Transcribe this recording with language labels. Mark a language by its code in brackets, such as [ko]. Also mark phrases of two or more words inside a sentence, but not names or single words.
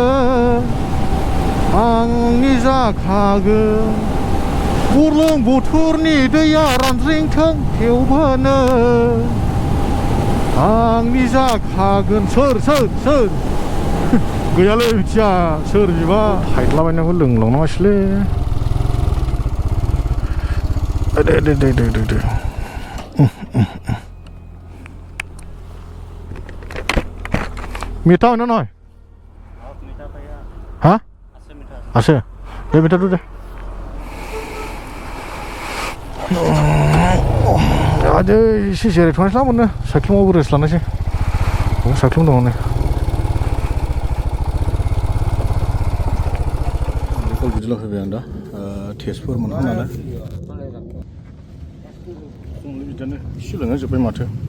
[brx] आंनि जाखागोन बुरलुंबुथुरनि दैया रानज्रिंथों थेवबोनो आंनि जाखागोन सोर गैयालै मिथिया सोर बिबा हायद्लाबायनायखौ लोंलांनाङासैलै दे [bn] মিঠা হয় না নয় হ্যাঁ আছে দে মিঠাটো দে [brx] আজ एसे जिरायथ'नोसैलां मोनो साइख्लुमावबो रेस्ट लानोसै साइख्लुम दङ नै बेखौ बिदिल' फैबाय आं दा तेजपुर मोनहां नालाय खमलै बिदिनो एसे लोंजोब्बाय माथो